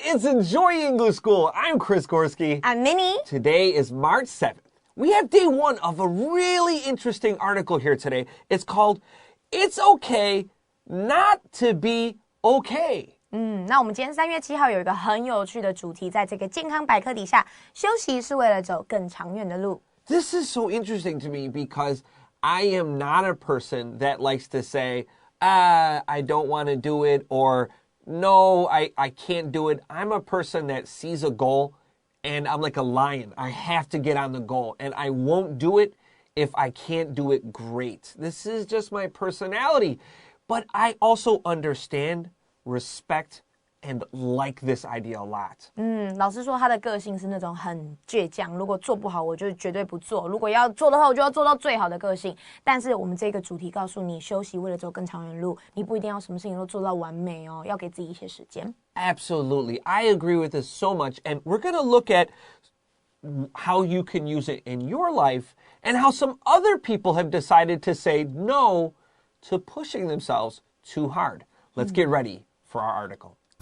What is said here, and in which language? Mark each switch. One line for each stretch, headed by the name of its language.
English: It's Enjoy English School. I'm Chris Gorski. I'm Minnie. Today is March 7th. We have day one of a really interesting article here today. It's called, It's Okay Not to Be Okay.
Chinese: 那我们今天3月7号有一个很有趣的主题，在这个健康百科底下，休息是为了走更长远的路。
English: This is so interesting to me because I am not a person that likes to say, I don't want to do it, or no, I can't do it. I'm a person that sees a goal and I'm like a lion. I have to get on the goal and I won't do it if I can't do it great. This is just my personality. But I also understand, respect, and like this idea a lot.
Chinese: 老师说他的个性是那种很倔强，如果做不好我就绝对不做，如果要做的话我就要做到最好的个性。但是我们这个主题告诉你，休息为了走更长远的路，你不一定要什么事情都做到完美哦，要给自己一些时间。
English: Absolutely. I agree with this so much. And we're going to look at how you can use it in your life and how some other people have decided to say no to pushing themselves too hard. Let's get ready for our article.